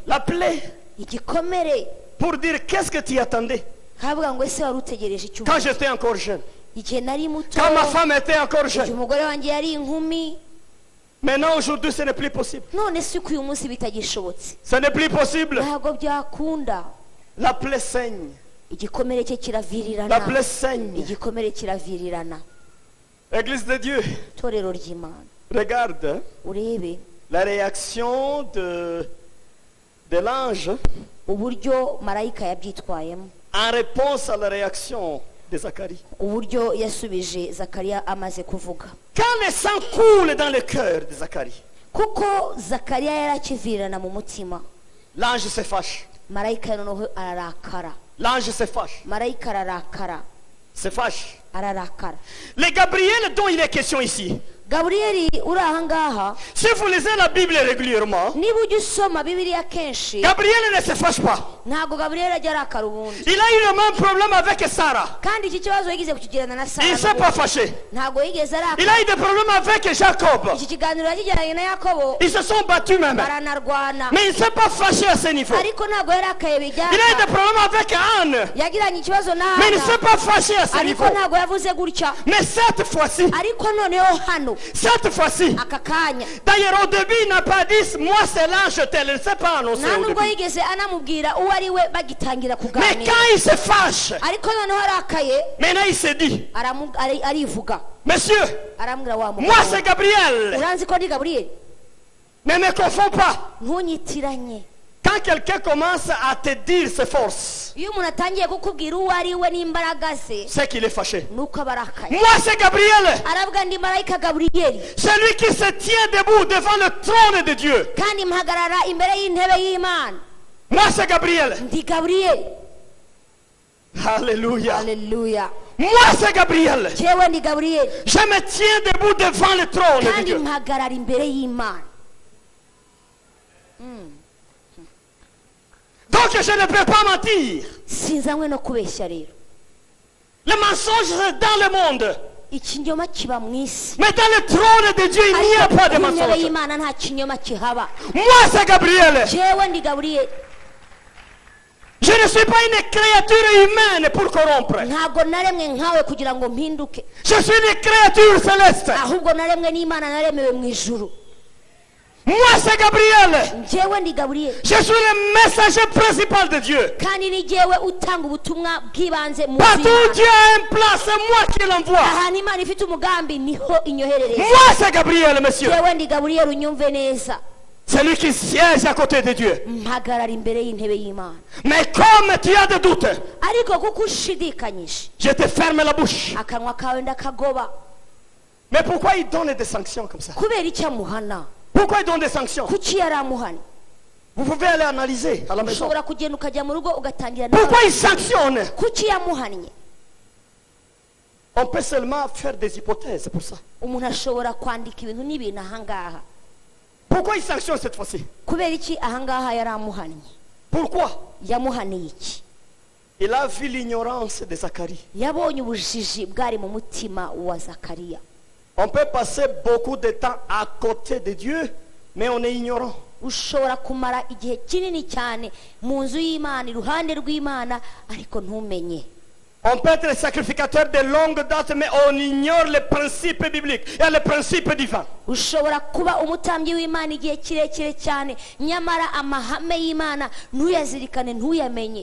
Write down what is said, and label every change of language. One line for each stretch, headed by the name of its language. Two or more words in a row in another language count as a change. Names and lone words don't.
French: La plaie.
Kinyarwanda: Igikomere.
French: Pour dire qu'est-ce que tu attendais?
Kinyarwanda: Kavuga ngo ese wari utegereje icyuma.
French: Quand j'étais encore jeune.
Kinyarwanda: Igihe nari muto.
French: Quand ma femme était encore jeune.
Kinyarwanda: Umugore wanjye yari inkumi.
French: Maintenant, aujourd'hui, ce n'est plus possible.
Kinyarwanda: None si uyu munsi bitagishobotse.
French: Ce n'est plus possible.
Kinyarwanda: Ntabwo byakunda.
French: La plaie saigne.
Kinyarwanda: Igikomere cye kiravirirana.
French: La plaie saigne.
Kinyarwanda: Igikomere kiravirirana.
French: Église de Dieu.
Kinyarwanda: Torero ry'Imana.
French: Regarde
Kinyarwanda: Urebe
French: la réaction de l'ange
Kinyarwanda: uburyo marayika yabyitwayemo.
French: En réponse à la réaction de Zacharie.
Kinyarwanda: Uburyo yasubije Zakariya amaze kuvuga.
French: Quand le sang coule dans le cœur de Zacharie,
Kinyarwanda: kuko Zakariya yarakivirana mu mutima,
French: l'ange se fâche.
Kinyarwanda: Marayika noneho ararakara.
French: L'ange se fâche.
Kinyarwanda: Marayika ararakara.
French: Se fâche.
Kinyarwanda: Ararakara.
French: Le Gabriel dont il est question ici.
Kinyarwanda: Gabrieli uri aha ngaha,
French: Si vous lisez la Bible régulièrement,
Kinyarwanda: niba ujya usoma Bibiliya kenshi,
French: Gabriel ne se fâche pas.
Kinyarwanda: ntabwo Gabrieli ajya arakara ubundi.
French: Il a eu le même problème avec Sarah.
Kinyarwanda: Kandi iki kibazo yigeze kukigirana na
French: Il ne s'est pas
Kinyarwanda: Sara.
French: fâché.
Kinyarwanda: Ntabwo yigeze
French: Il
Kinyarwanda: arakara.
French: a eu des problèmes avec Jacob.
Kinyarwanda: Iki kiganiro yagiranye na Yakobo,
French: Ils se sont battus même.
Kinyarwanda: baranarwana.
French: Mais il ne s'est pas fâché à ce niveau.
Kinyarwanda: Ariko ntabwo yarakaye
French: Il a eu des
Kinyarwanda: bijyana.
French: problèmes avec Anne.
Kinyarwanda: Yagiranye ikibazo na
French: Mais il ne
Kinyarwanda: Hana.
French: s'est pas fâché à ce
Kinyarwanda: Ariko
French: niveau.
Kinyarwanda: ntabwo yavuze gutya.
French: Mais cette fois-ci,
Kinyarwanda: Ariko noneho hano aka kanya,
French: d'ailleurs au début il n'a pas dit moi c'est l'ange tel, il ne s'est pas annoncé
Kinyarwanda: nta
French: au
Kinyarwanda: nubwo
French: début.
Kinyarwanda: yigeze anamubwira uwo ari we bagitangira
French: Mais
Kinyarwanda: kuganira.
French: quand il se fâche,
Kinyarwanda: Ariko noneho arakaye,
French: maintenant il se dit,
Kinyarwanda: arivuga.
French: monsieur,
Kinyarwanda: Arambwira wa
French: moi c'est
Kinyarwanda: mugabo,
French: Gabriel,
Kinyarwanda: uranzi ko ndi Gabriel?
French: ne me confonds pas.
Kinyarwanda: Ntunyitiranye.
French: Quand quelqu'un commence à te dire ses forces,
Kinyarwanda: Iyo umuntu atangiye kukubwira uwo ari we n'imbaraga ze,
French: c'est qu'il est fâché.
Kinyarwanda: nuko aba arakaye.
French: Moi c'est Gabriel,
Kinyarwanda: Aravuga ndi marayika Gabriyeli,
French: celui qui se tient debout devant le trône de Dieu.
Kinyarwanda: kandi mpagarara imbere y'intebe y'Imana.
French: Moi c'est Gabriel.
Kinyarwanda: Ndi Gabriyeli.
French: Alléluia.
Kinyarwanda: Haleluya.
French: Moi c'est Gabriel.
Kinyarwanda: Jewe ndi Gabriyeli,
French: Je me tiens debout devant le trône de
Kinyarwanda: kandi
French: Dieu.
Kinyarwanda: mpagarara imbere y'Imana.
French: Donc je ne peux pas mentir.
Kinyarwanda: Sinzanywe no kubeshya rero.
French: Le mensonge c'est dans le monde.
Kinyarwanda: Ikinyoma kiba mu isi.
French: Mais dans le trône de Dieu, il n'y a pas de
Kinyarwanda: ku ntebe
French: mensonge.
Kinyarwanda: y'Imana nta kinyoma kihaba.
French: Moi c'est Gabriel.
Kinyarwanda: Jewe ndi Gabriyeli.
French: Je ne suis pas une créature humaine pour corrompre.
Kinyarwanda: Ntabwo naremwe nkawe kugira ngo mpinduke,
French: Je suis une créature céleste.
Kinyarwanda: ahubwo naremwe n'Imana, naremewe mu ijuru.
French: Moi c'est Gabriel.
Kinyarwanda: Jewe ndi Gabriyeli,
French: Je suis le messager principal de Dieu.
Kinyarwanda: kandi ni jewe utanga ubutumwa bw'ibanze mu
French: Partout où
Kinyarwanda: buzima.
French: Dieu a un plan, c'est moi qui l'envoie.
Kinyarwanda: Ahantu Imana ifite umugambi niho inyoherereza.
French: Moi c'est Gabriel, monsieur.
Kinyarwanda: Jewe ndi Gabriyeli, unyumve neza.
French: Celui qui siège à côté de Dieu.
Kinyarwanda: Mpagarara imbere y'intebe y'Imana.
French: Mais comme tu as des doutes,
Kinyarwanda: Ariko kuko ushidikanyije,
French: je te ferme la bouche.
Kinyarwanda: akanwa kawe ndakagoba.
French: Mais pourquoi il donne des sanctions comme ça?
Kinyarwanda: Kubera icyo amuhana?
French: Pourquoi il donne des sanctions?
Kinyarwanda: Kuki yari amuhana?
French: Vous pouvez aller analyser à la maison.
Kinyarwanda: Ushobora kugenda ukajya mu rugo ugatangira nawe.
French: Pourquoi il sanctionne?
Kinyarwanda: Kuki yamuhannye?
French: On peut seulement faire des hypothèses, c'est pour ça.
Kinyarwanda: Umuntu ashobora kwandika ibintu n'ibintu ahangaha.
French: Pourquoi il sanctionne cette fois-ci?
Kinyarwanda: Kubera iki ahangaha yari amuhannye?
French: Pourquoi?
Kinyarwanda: Yamuhaniye iki?
French: Il a vu l'ignorance de Zacharie.
Kinyarwanda: Yabonye ubujiji bwari mu mutima wa Zakariya.
French: On peut passer beaucoup de temps à côté de Dieu, mais on est ignorant.
Kinyarwanda: ushobora kumara igihe kinini cyane mu nzu y'Imana iruhande rw'Imana ariko ntumenye.
French: On peut être sacrificateur de longue date, mais on ignore les principes bibliques et les principes divins.
Kinyarwanda: ushobora kuba umutambyi w'Imana igihe kirekire cyane nyamara amahame y'Imana ntuyazirikane ntuyamenye